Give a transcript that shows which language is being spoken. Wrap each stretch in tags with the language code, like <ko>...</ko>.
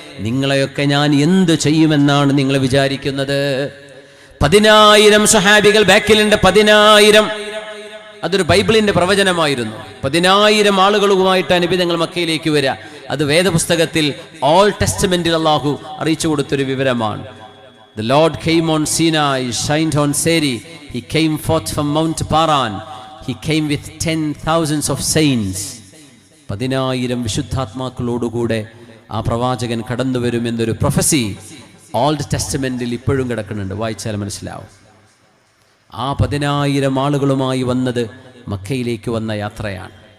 <ml>നിങ്ങളെയൊക്കെ ഞാൻ എന്തു ചെയ്യുമെന്നാണ് നിങ്ങൾ വിചാരിക്കുന്നത്? 10,000 സ്വഹാബികൾ ബാക്കിലുണ്ട്. 10,000. അതൊരു ബൈബിളിന്റെ പ്രവചനമായിരുന്നു. 10,000 ആളുകളുമായിട്ടാണ് നബി തങ്ങൾ മക്കയിലേക്ക് വരിക. അത് വേദപുസ്തകത്തിൽ ഓൾഡ് ടെസ്റ്റമെന്റിൽ അല്ലാഹു അറിയിച്ചു കൊടുത്തൊരു വിവരമാണ്.</ml> <en>The Lord came on Sinai, shined on Seri. He came forth from Mount Paran. He came with 10,000s of saints.</en> <ml>10,000 വിശുദ്ധാത്മാക്കളോടുകൂടെ ആ പ്രവാചകൻ കടന്നു വരുമെന്നൊരു പ്രൊഫസി ഓൾഡ് ടെസ്റ്റമെന്റിൽ ഇപ്പോഴും കിടക്കുന്നുണ്ട്. വായിച്ചാൽ മനസ്സിലാവും. ആ 10,000 ആളുകളുമായി വന്നത് മക്കയിലേക്ക് വന്ന യാത്രയാണ്.</ml>